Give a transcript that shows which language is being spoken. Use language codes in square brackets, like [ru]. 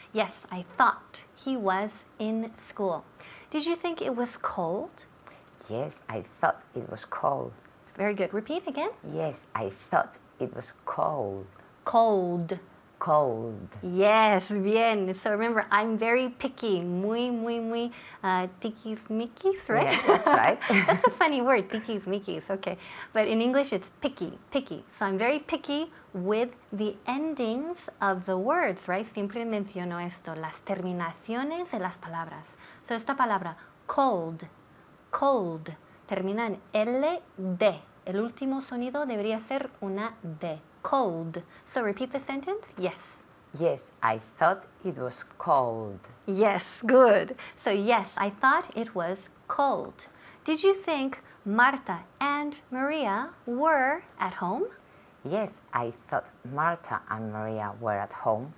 [en] Yes, I thought he was in school. Did you think it was cold? Yes, I thought it was cold. Very good. Repeat again. Yes, I thought it was cold. Cold. Cold. Yes, bien. So remember, I'm very picky. [es] Muy, muy, muy tiquismiquis, right? [en] Yeah, that's right. That's a funny word, tiquismiquis. Okay. But in English, it's picky, picky. So I'm very picky with the endings of the words, right? [es] Siempre menciono esto, las terminaciones de las palabras. So esta palabra, cold, cold, termina en L-D. El último sonido debería ser una D. [en] Cold. So repeat the sentence. Yes. Yes, I thought it was cold. Yes, good. So yes, I thought it was cold. Did you think Marta and Maria were at home? Yes, I thought Marta and Maria were at home.